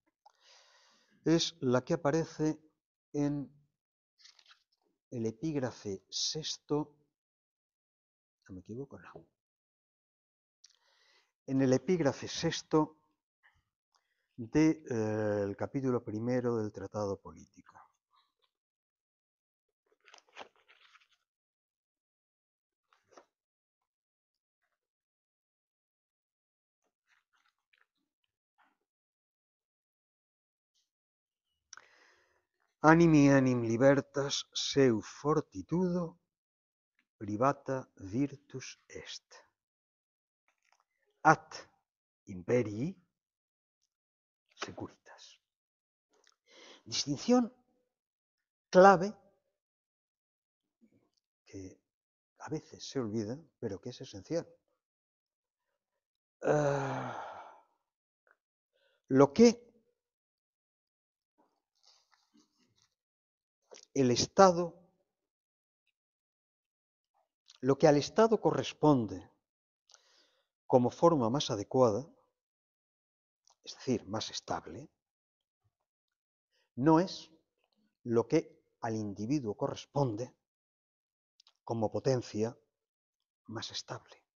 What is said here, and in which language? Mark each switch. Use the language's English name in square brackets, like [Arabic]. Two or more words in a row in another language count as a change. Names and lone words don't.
[Spanish] Es la que aparece en el epígrafe sexto, ¿no me equivoco? No. En el epígrafe sexto del capítulo primero del Tratado Político. [Latin] Animi enim libertas seu fortitudo privata virtus est. Ad imperii securitas. [Spanish] Distinción clave que a veces se olvida, pero que es esencial. Lo que el Estado, lo que al Estado corresponde como forma más adecuada, es decir, más estable, no es lo que al individuo corresponde como potencia más estable.